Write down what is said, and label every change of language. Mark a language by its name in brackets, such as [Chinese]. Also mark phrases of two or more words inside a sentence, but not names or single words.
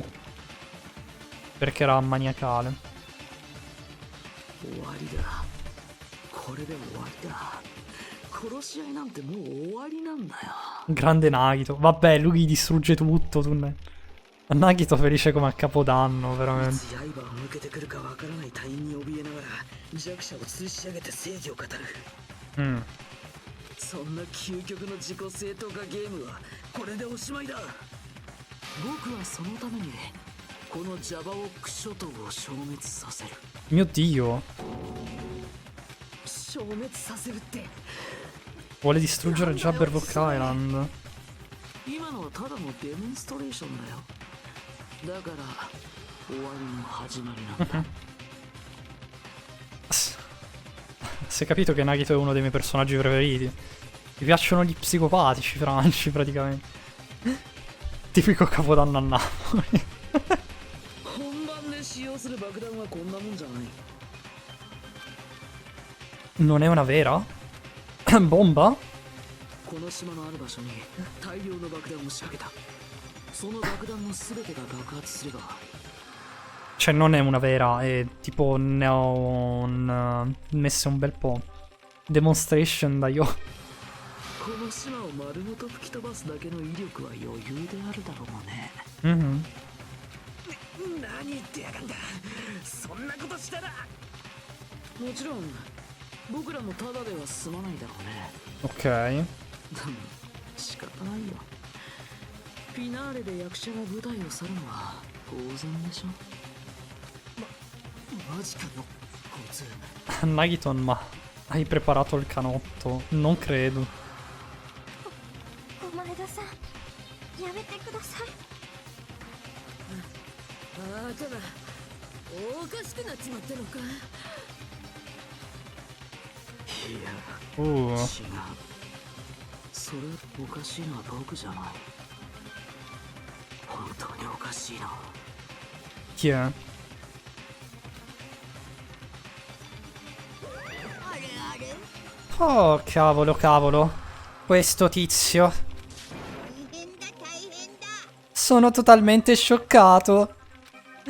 [Italian] Perché era maniacale. Grande Nagito. Vabbè, lui distrugge tutto. Nagito felice come a Capodanno, veramente. Mm. [Japanese] そんな究極の自己正当化ゲームはこれでおしまいだ。僕はそのためにこのジャバウォック諸島を消滅させる。 [Italian] Mio Dio. [Japanese] 消滅させるって。 [Italian] Vuole distruggere Jabberwock Island. [Japanese] 今のはただのデモンストレーションだよ。だから終わりの始まりなんだ。 [Italian] Si è capito che Nagito è uno dei miei personaggi preferiti. Mi piacciono gli psicopatici franci, praticamente. Tipico Capodanno a Napoli. Non è una vera? Bomba? Cioè non è una vera, è tipo ne ho messe un bel po'. Demonstration da io. Mhm. Ok. [Japanese] フィナーレで役者が舞台を去るのは当然でしょ。マジかよ、こいつ。 [Italian] Nagiton, ma hai preparato il canotto? Non credo. [Japanese] お前田さん、やめてください。ああ、ただおかしくなっちまったのか。いや、違う。それおかしいのは僕じゃない。本当におかしいな。 [Italian] Chi è? Oh, cavolo, cavolo. Questo tizio. Sono totalmente scioccato.